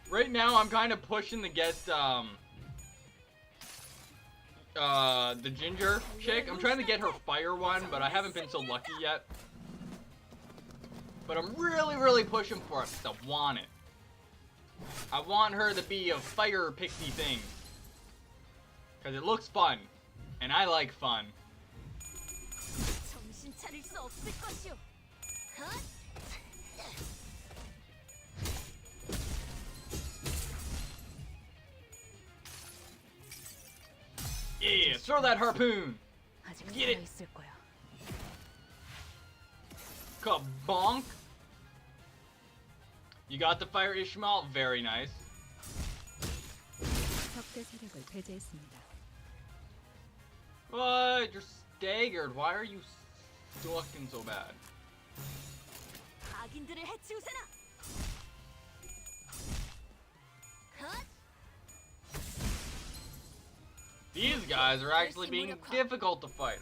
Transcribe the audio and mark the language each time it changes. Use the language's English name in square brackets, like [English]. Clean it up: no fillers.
[English] Right now, I'm kind of pushing to get, the ginger chick. I'm trying to get her fire one, but I haven't been so lucky yet. But I'm really, really pushing for it because I want it. I want her to be a fire pixie thing. Because it looks fun. And I like fun. [Korean] 정신 차릴 수 없을 것이오. 헛! [English] Yeah, throw that harpoon. [Korean] 아직 [English] Get it. [Korean] 살아있을 거야. [English] Kabonk. You got the fire, Ishmael. Very nice. [Korean] 적대 세력을 배제했습니다. [English] But you're staggered. Why are you looking so bad? [Korean] 악인들을 해치우세나. 헛! [English] These guys are actually being difficult to fight.